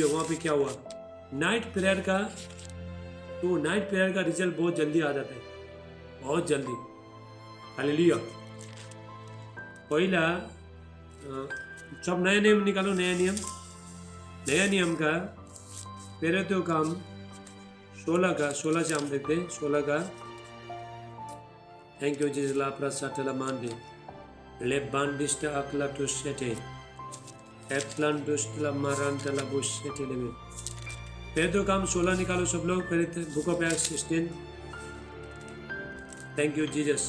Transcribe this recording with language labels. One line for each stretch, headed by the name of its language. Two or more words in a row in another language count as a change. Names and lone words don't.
Hindi: वहाँ पे क्या हुआ,
English: night prayer
Hindi: का, तो
English: night prayer
Hindi: का रिजल्ट बहुत जल्दी आ जाता है, बहुत जल्दी। हालेलुया। पहला सब नए नियम निकालो, नया नियम का प्रेरितों काम 16 से हम देखते हैं।
English: 16 का thank you Jesus. लाप्रा साटला मांडे ले बांडिस्ट अकला टुसेटे एक्लान दुष्टला मारांटला बुशेटे लेवे।
Hindi: प्रेरितों काम 16 निकालो सब लोग।
English: प्रेरित book of Acts 16। thank you Jesus.